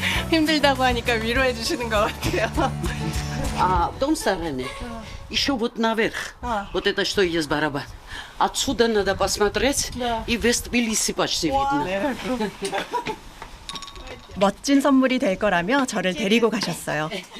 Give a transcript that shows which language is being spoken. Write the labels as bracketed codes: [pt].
[ko] 힘들다고 하니까 위로해 주시는 것 같아요. [ru] А в том стороне, еще вот наверх, вот это что есть барабан. Отсюда надо посмотреть, и Вест Тбилиси почти видно. [ko] 멋진 선물이 될 거라며 저를 데리고 가셨어요.